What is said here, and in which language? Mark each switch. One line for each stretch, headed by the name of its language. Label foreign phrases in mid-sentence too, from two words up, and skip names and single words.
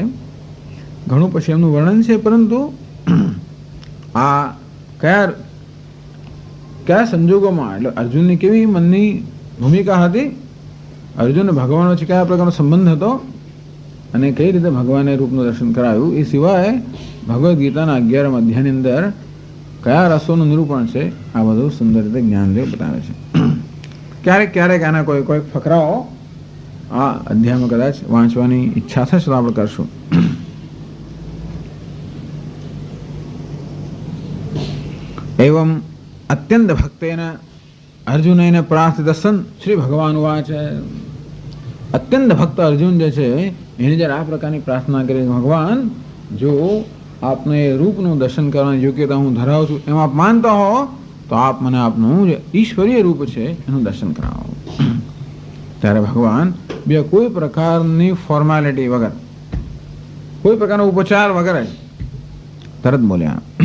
Gujarati: ઘણું પછી એમનું વર્ણન છે, પરંતુ આ કયા સંજોગોમાં, એટલે અર્જુનની કેવી મનની ભૂમિકા હતી, અર્જુન ભગવાન વચ્ચે કયા પ્રકારનો સંબંધ હતો, અને કઈ રીતે ભગવાને રૂપનું દર્શન કરાવ્યું એ સિવાય ભગવદ્ ગીતાના 11 અધ્યાયની અંદર કયા રસોનું નિરૂપણ છે આ બધું સુંદર રીતે જ્ઞાનદેવ બતાવે છે. ક્યારેક ક્યારેક આના કોઈ કોઈ ફકરાઓ આ અધ્યાયમાં કદાચ વાંચવાની ઈચ્છા થશે તો આપણે કરશું.
Sanskrit: एवं अत्यंत भक्तेन अर्जुनेन प्रार्थित सन श्री भगवान उवाच.
Gujarati: અત્યંત ભક્ત અર્જુન જે છે એને જ્યારે આ પ્રકારની પ્રાર્થના કરી, ભગવાન જો આપને રૂપનું દર્શન કરવાની યોગ્યતા હું ધરાવું છું એમ આપ માનતા હો તો આપ મને આપનું જે ઈશ્વરીય રૂપ છે એનું દર્શન કરાવો. ત્યારે ભગવાન બે કોઈ પ્રકારની ફોર્માલિટી વગર, કોઈ પ્રકારનો ઉપચાર વગર જ તરત બોલ્યા.